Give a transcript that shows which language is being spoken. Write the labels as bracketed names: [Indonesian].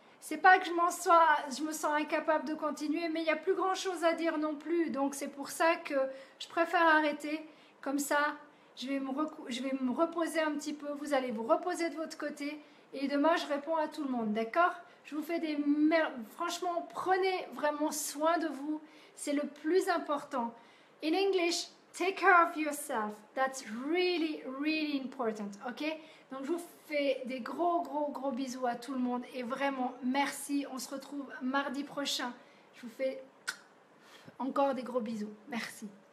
[French] C'est pas que je me sens incapable de continuer, mais il n'y a plus grand chose à dire non plus. Donc c'est pour ça que je préfère arrêter. Comme ça, je vais me reposer un petit peu. Vous allez vous reposer de votre côté. Et demain, je réponds à tout le monde. D'accord? Je vous fais franchement, prenez vraiment soin de vous. C'est le plus important. [English] In English, take care of yourself. That's really, really important. Ok? [French] Donc, je vous fais des gros bisous à tout le monde. Et vraiment, merci. On se retrouve mardi prochain. Je vous fais encore des gros bisous. Merci.